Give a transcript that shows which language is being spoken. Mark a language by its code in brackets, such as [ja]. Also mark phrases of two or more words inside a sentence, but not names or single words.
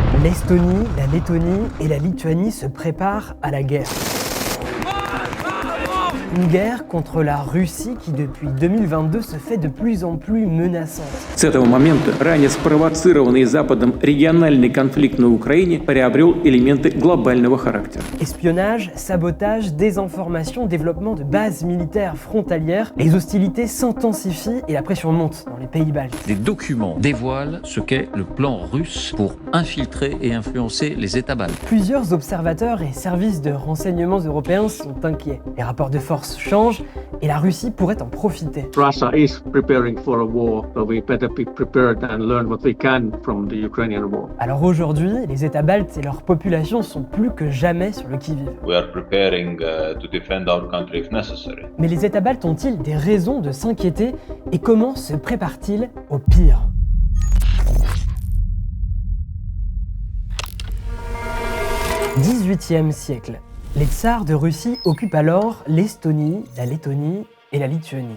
[fr] L'Estonie, la Lettonie et la Lituanie se préparent à la guerre. Une guerre contre la Russie qui, depuis 2022, se fait de plus en plus menaçante. [ru] С этого момента ранее спровоцированный Западом региональный конфликт на Украине приобрел элементы глобального характера. [fr] Espionnage, sabotage, désinformation, développement de bases militaires frontalières, les hostilités s'intensifient et la pression monte dans les pays baltes. Des documents dévoilent ce qu'est le plan russe pour infiltrer et influencer les États baltes. Plusieurs observateurs et services de renseignements européens sont inquiets. Les rapports de force changent et la Russie pourrait en profiter. [en] Russia is preparing for a war, so we better be prepared and learn what we can from the Ukrainian war. [fr] Alors aujourd'hui, les États baltes et leur population sont plus que jamais sur le qui-vive. [en] We are preparing to defend our country if necessary. [fr] Mais les États baltes ont-ils des raisons de s'inquiéter et comment se préparent-ils au pire ? XVIIIe siècle. Les tsars de Russie occupent alors l'Estonie, la Lettonie et la Lituanie.